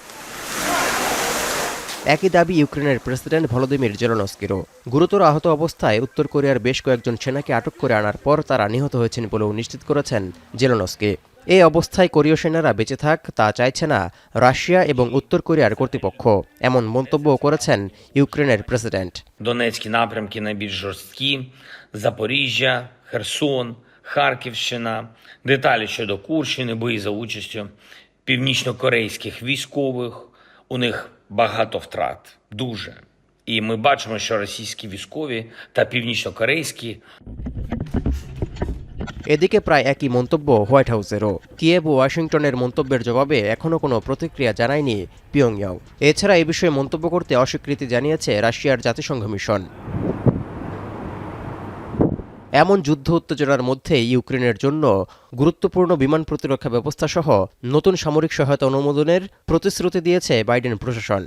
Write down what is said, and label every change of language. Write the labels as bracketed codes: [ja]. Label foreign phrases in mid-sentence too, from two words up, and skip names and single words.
[bn] একই দাবি ইউক্রেনের প্রেসিডেন্ট ভলোদিমির জেলেনস্কিরও। গুরুতর আহত অবস্থায় উত্তর কোরিয়ার বেশ কয়েকজন সেনাকে আটক করে আনার পর তারা নিহত হয়েছেন বলেও নিশ্চিত করেছেন জেলেনস্কি। এই অবস্থায় কোরীয় সেনারা বেঁচে থাক তা চাইছে না রাশিয়া এবং উত্তর কোরিয়ার কর্তৃপক্ষ, এমন মন্তব্য করেছেন ইউক্রেনের প্রেসিডেন্ট। [uk] Донецькі напрямки найбільш жорсткі, Запоріжжя, Херсон, Харківщина, деталі щодо Курщини, бої за участю північно-корейських військових. У них багато втрат, дуже. І ми бачимо, що російські військові та північно-корейські [bn] এদিকে প্রায় একই মন্তব্য হোয়াইট হাউসেরও। কিয়েভ ও ওয়াশিংটনের মন্তব্যের জবাবে এখনও কোনো প্রতিক্রিয়া জানায়নি পিয়ংইয়ং। এছাড়া এই বিষয়ে মন্তব্য করতে অস্বীকৃতি জানিয়েছে রাশিয়ার জাতিসংঘ মিশন। এমন যুদ্ধ উত্তেজনার মধ্যে ইউক্রেনের জন্য গুরুত্বপূর্ণ বিমান প্রতিরক্ষা ব্যবস্থা সহ নতুন সামরিক সহায়তা অনুমোদনের প্রতিশ্রুতি দিয়েছে বাইডেন প্রশাসন।